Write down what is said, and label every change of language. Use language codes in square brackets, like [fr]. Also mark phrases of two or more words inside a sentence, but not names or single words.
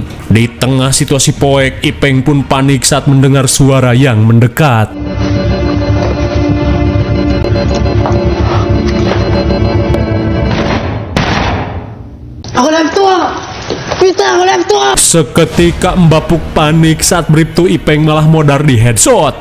[id] Di tengah situasi poek, Ipeng pun panik saat mendengar suara yang mendekat. [fr] Relève-toi! Putain, relève-toi! [id] Seketika Mbapuk panik saat Bribtu Ipeng malah modar di headshot.